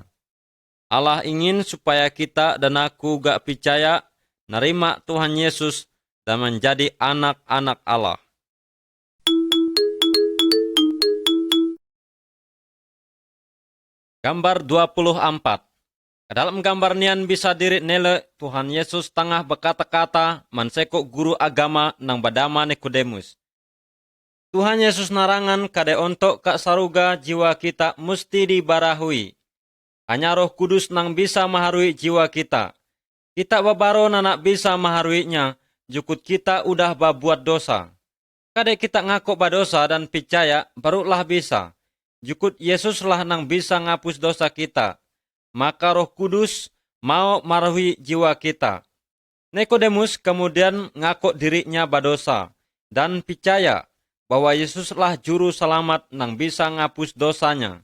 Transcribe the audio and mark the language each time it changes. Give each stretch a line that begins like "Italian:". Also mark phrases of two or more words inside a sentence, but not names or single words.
Indonesian: Allah ingin supaya kita dan aku gak percaya nerima Tuhan Yesus dan menjadi anak-anak Allah. Gambar 24.
Banjar: Dalam gambar nian bisa diri nelek Tuhan Yesus tengah berkata-kata mensekok guru agama nang bernama Nikodemus. Tuhan Yesus narangan kade untuk ke saruga jiwa kita mesti dibarahui. Hanya
Indonesian: Roh Kudus
Banjar: nang bisa maharui jiwa kita. Kita babaro nak bisa maharuinya, jukut kita udah babuat dosa. Kade kita ngaku badosa dan percaya, barulah bisa. Jukut Yesuslah nang bisa ngapus dosa kita. Maka
Indonesian: Roh Kudus
Banjar: mau maharui jiwa kita. Nikodemus kemudian ngaku dirinya badosa dan percaya bahwa Yesuslah
Indonesian: juru selamat
Banjar: nang bisa ngapus dosanya.